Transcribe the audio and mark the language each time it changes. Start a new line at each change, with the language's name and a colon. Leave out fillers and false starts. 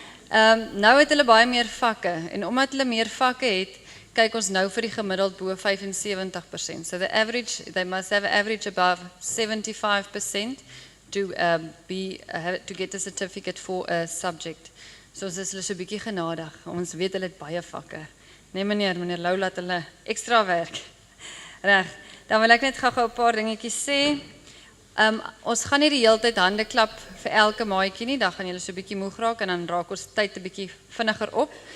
Afrikaans: Nou het hulle baie meer vakke, en omdat hulle meer vakke het, kyk ons nou vir die gemiddeld bo 75%.
English: So they must have an average above 75% to get a certificate for a subject.
Afrikaans: So ons is hulle so 'n bietjie genadig. Ons weet hulle het baie vakke. Nee meneer Lou laat hulle ekstra werk. Reg, dan wil ek net gou-gou 'n paar dingetjies sê. Ons gaan nie die hele tyd hande klap vir elke maatjie nie, dan gaan julle so 'n bietjie moeg raak en dan raak ons tyd 'n bietjie vinniger op.